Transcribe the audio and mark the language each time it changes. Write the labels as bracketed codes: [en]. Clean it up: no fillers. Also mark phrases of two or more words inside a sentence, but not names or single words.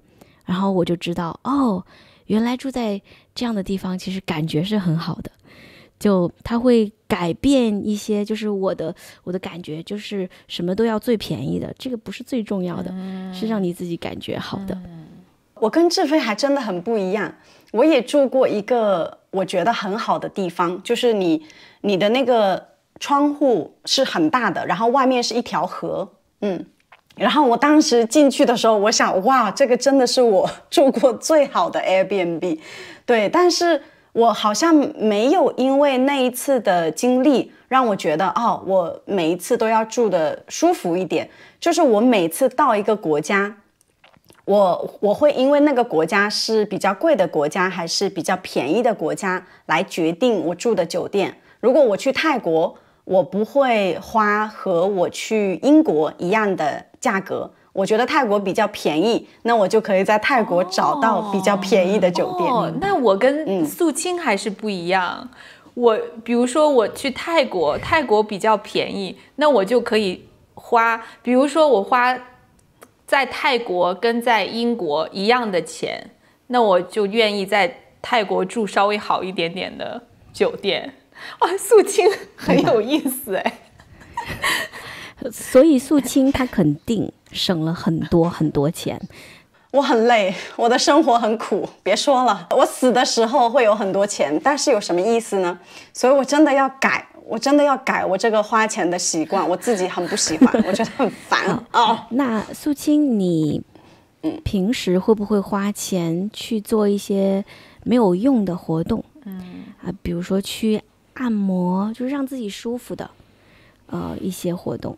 [zh] 然後我就知道原來住在這樣的地方其實感覺是很好的，就它会改變一些，就是我的感觉就是什麼都要最便宜的，這個不是最重要的，是讓你自己感覺好的。我跟志飛還真的很不一樣，我也住過一個我覺得很好的地方，就是你的那個窗戶是很大的，然後外面是一條河，然後我當時進去的時候，我想哇，這個真的是我住過最好的 Airbnb， 對，但是我好像沒有因為那一次的經歷讓我覺得我每一次都要住得舒服一點，就是我每次到一個國家，我會因為那個國家是比較貴的國家還是比較便宜的國家來決定我住的酒店。如果我去泰國，我不會花和我去英國一樣的價格，我覺得泰國比較便宜，那我就可以在泰國找到比較便宜的酒店。那我跟素清還是不一樣。我比如說我去泰國，泰国比較便宜，那我就可以花，比如說我花在泰国跟在英国一樣的錢，那我就願意在泰国住稍微好一点点的酒店。素清很有意思哎。所以素清她肯定省了很多很多錢。我很累，我的生活很苦，別說了，我死的時候會有很多錢，但是有什麼意思呢？所以我真的要改，我這個花錢的習慣，我自己很不喜歡，我覺得很煩。那素清，你平時會不會花錢去做一些沒有用的活動？比如說去按摩，就是讓自己舒服的一些活動。